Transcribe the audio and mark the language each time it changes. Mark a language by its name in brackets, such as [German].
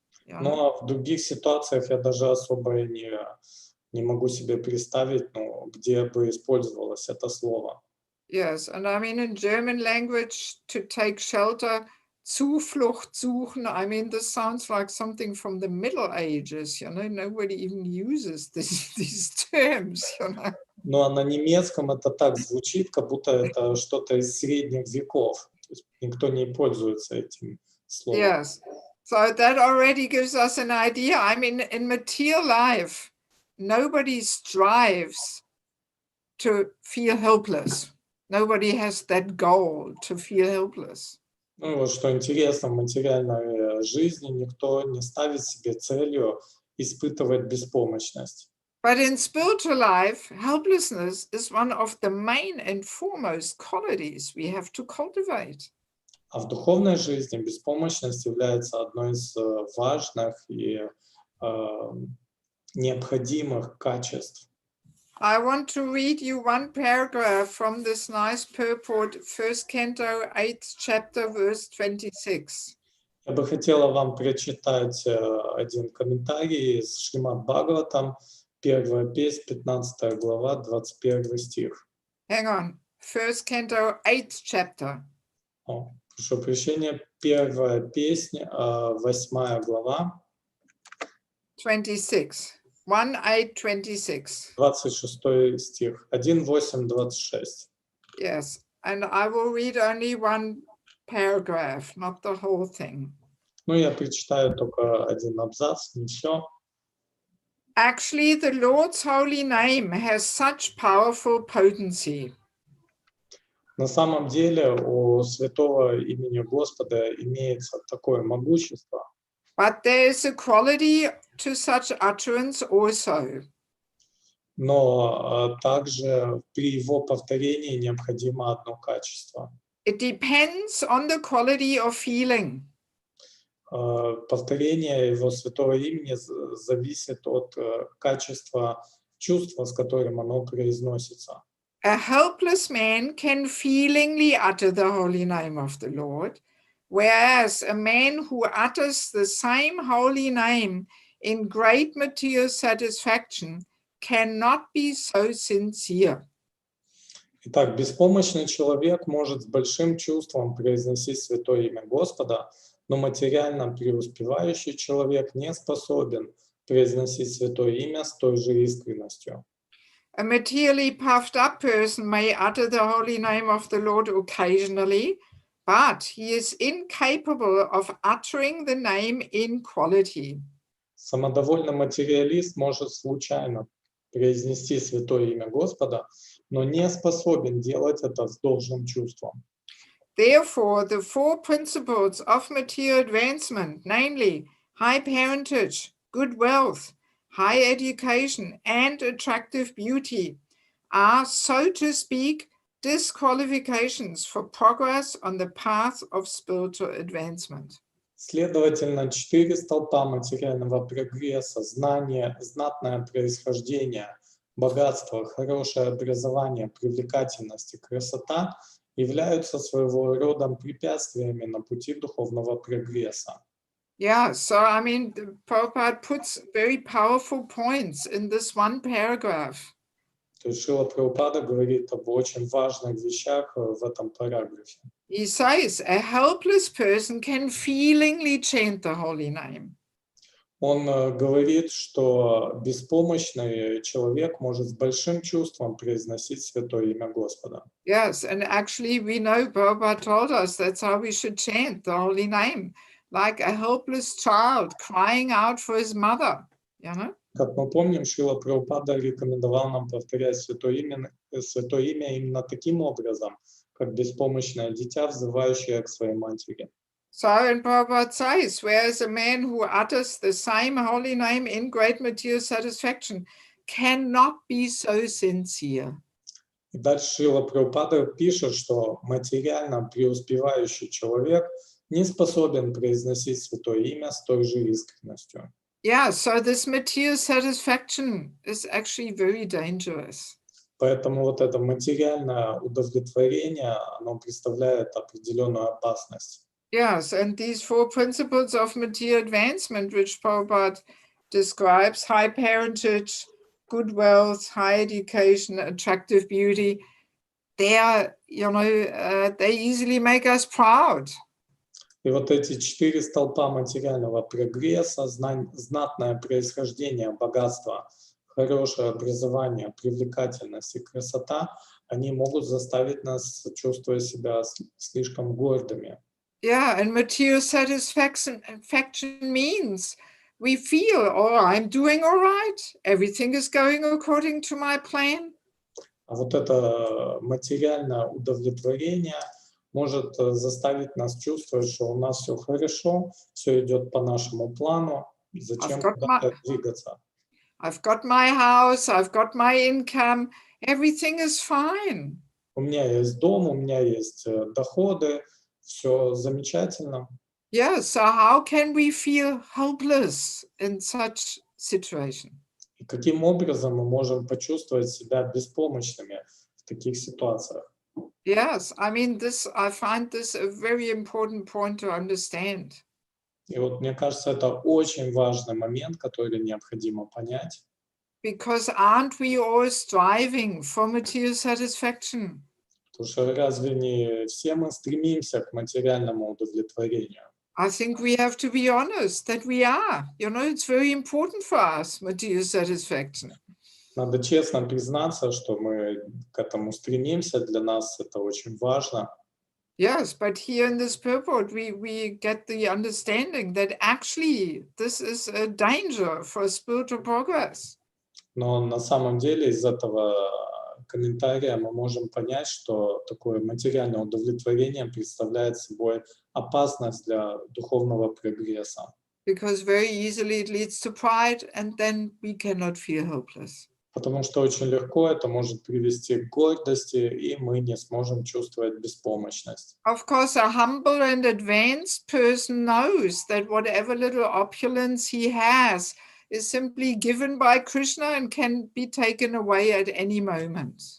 [English] You know? [Russian] Ну, а в других ситуациях я даже особо и не могу себе представить, ну, где бы использовалось это слово. [English] Yes, and I mean in German language, to take shelter, [German] Zuflucht suchen, [English] I mean, this sounds like something from the Middle Ages, you know, nobody even uses these terms, you know. [Russian] Ну, а на немецком это так звучит, как будто это что-то из средних веков. То есть никто не пользуется этим словом. [English] Yes, so that already gives us an idea. I mean, in material life, nobody strives to feel helpless. Nobody has that goal to feel helpless. [Russian] Ну и вот что интересно, в материальной жизни никто не ставит себе целью испытывать беспомощность. [English] But in spiritual life, helplessness is one of the main and foremost qualities we have to cultivate. [Russian] А в духовной жизни беспомощность является одной из важных и необходимых качеств. [English] I want to read you one paragraph from this nice purport, 1 Canto, 8th chapter, verse 26. [Russian] Я бы хотела вам прочитать один комментарий из Шримад Бхагаватам, 1 песнь, 15 глава, 21 стих. [English] Hang on. 1 Canto, 8th chapter. [Russian] Прошу прощения, 1 песнь, 8 глава, [English] 26. 1:8:26. [Russian] 26 стих, 1:8:26. [English] Yes. And I will read only one paragraph, not the whole thing. [Russian] Ну, я прочитаю только один абзац, не все. [English] Actually, the Lord's holy name has such powerful potency. [Russian] На самом деле у святого имени Господа имеется такое могущество, [English] But there is a quality to such utterance also. [Russian] но также при его повторении необходимо одно качество. [English] It depends on the quality of feeling. [Russian] Повторение его святого имени зависит от качества чувства, с которым оно произносится. [English] A helpless man can feelingly utter the holy name of the Lord, whereas a man who utters the same holy name in great material satisfaction cannot be so sincere. [Russian] Итак, беспомощный человек может с большим чувством произносить святое имя Господа, но материально преуспевающий человек не способен произносить святое имя с той же искренностью. [English] A materially puffed up person may utter the holy name of the Lord occasionally, but he is incapable of uttering the name in quality. [Russian] Самодовольный материалист может случайно произнести святое имя Господа, но не способен делать это с должным чувством. [English] Therefore, the four principles of material advancement, namely high parentage, good wealth, high education, and attractive beauty, are, so to speak, disqualifications for progress on the path of spiritual advancement. [Russian] Следовательно, 4 столпа материального прогресса, знание, знатное происхождение, богатство, хорошее образование, привлекательность и красота являются своего рода препятствиями на пути духовного прогресса. [English] Yeah, so I mean, Prabhupada puts very powerful points in this one paragraph. [Russian] То есть Шрила Прабхупада говорит об очень важных вещах в этом параграфе. [English] He says a helpless person can feelingly chant the holy name. [Russian] Он говорит, что беспомощный человек может с большим чувством произносить святое имя Господа. [English] Yes, and actually we know Prabhupada told us that's how we should chant the holy name, like a helpless child crying out for his mother, you know? [Russian] Как мы помним, Шрила Прабхупада рекомендовал нам повторять святое имя именно таким образом, как беспомощное дитя, взывающее к своей матери. [English] So, and Prabhupada says, whereas a man who utters the same holy name in great material satisfaction cannot be so sincere. [Russian] И дальше Шрила Прабхупада пишет, что материально преуспевающий человек не способен произносить святое имя с той же искренностью. [English] Yeah, so this material satisfaction is actually very dangerous. [Russian] Поэтому вот это материальное удовлетворение, оно представляет определенную опасность. [English] Yes, and these four principles of material advancement, which Prabhupada describes, high parentage, good wealth, high education, attractive beauty, they are, they easily make us proud. [Russian] И вот эти 4 столпа материального прогресса, знатное происхождение, богатство, хорошее образование, привлекательность и красота, они могут заставить нас чувствовать себя слишком гордыми. [English] Yeah, and material satisfaction means we feel, oh, I'm doing all right, everything is going according to my plan. [Russian] А вот это материальное удовлетворение может заставить нас чувствовать, что у нас все хорошо, все идет по нашему плану, зачем куда-то двигаться. [English] I've got my house, I've got my income, everything is fine. [Russian] У меня есть дом, у меня есть доходы, все замечательно. [English] Yeah, so how can we feel helpless in such situation? [Russian] И И каким образом мы можем почувствовать себя беспомощными в таких ситуациях? [English] Yes, I mean, I find this a very important point to understand. [Russian] И вот мне кажется, это очень важный момент, который необходимо понять. [English] Because aren't we all striving for material satisfaction? [Russian] Потому что разве не все мы стремимся к материальному удовлетворению? [English] I think we have to be honest that we are. You know, it's very important for us, material satisfaction. [Russian] Надо честно признаться, что мы к этому стремимся, для нас это очень важно. [English] Yes, but here in this purport, we get the understanding that actually this is a danger for spiritual progress. [Russian] Но на самом деле из этого комментария мы можем понять, что такое материальное удовлетворение представляет собой опасность для духовного прогресса. [English] Because very easily it leads to pride, and then we cannot feel hopeless. [Russian] Потому что очень легко это может привести к гордости, и мы не сможем чувствовать беспомощность. [English] Of course, a humble and advanced person knows that whatever little opulence he has is simply given by Krishna and can be taken away at any moment.